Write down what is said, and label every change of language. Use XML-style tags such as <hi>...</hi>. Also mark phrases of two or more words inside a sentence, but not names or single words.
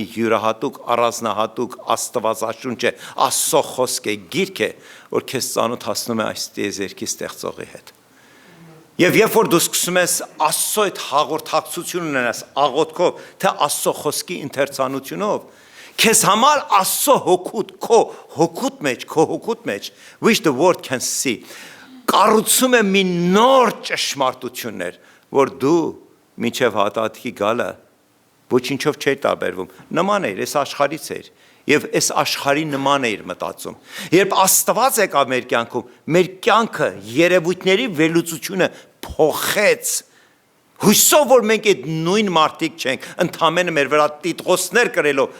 <hy>յուրահատուկ, առանձնահատուկ Աստվածաշունչ է, Աստծո խոսք է, գիրք է, որ քեզ ծանոթացնում է այս տիեզերքի ստեղծողի հետ։ Եվ երբ որ դու սկսում ես Աստծո այդ հաղորդակցություն ունենաս աղոթքով, թե Աստծո խոսքի ընթերցանությունով, քեզ համար Աստծո հոգուտ, քո հոգուտ մեջ,</hy> <en>which the world can see,</en> <hy>կառուցում է մի նոր ճշմարտություններ, որ դու մինչև հատատքի գալը ոչինչով չէր տարբերվում, նման էր, այս աշխարհից էր, եւ այս աշխարհի նման էր մտածում։ Երբ Աստված եկավ մեր կյանքում, մեր կյանքը երևույթների վերլուծությունը փոխեց։ Հույսով որ մենք այդ նույն մարդիկ չենք, ընդամենը մեր վրա տիտղոսներ կրելով,</hy>